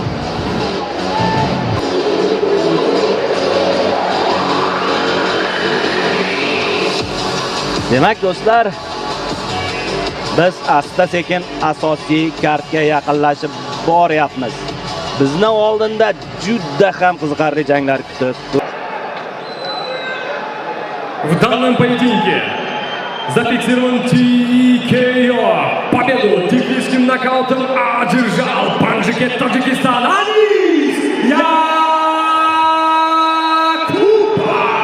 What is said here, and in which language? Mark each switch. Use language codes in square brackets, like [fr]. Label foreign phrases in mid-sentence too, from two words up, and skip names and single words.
[uz] Demak do'stlar, biz asta-sekin asosiy kartga yaqinlashib boryapmiz. Bizni oldinda juda ham qiziqarli janglar kutib. [ru] В данном поединке зафиксирован TKO. Победу техническим нокаутом одержал Panjshir, Таджикистан, Anis Yakupov.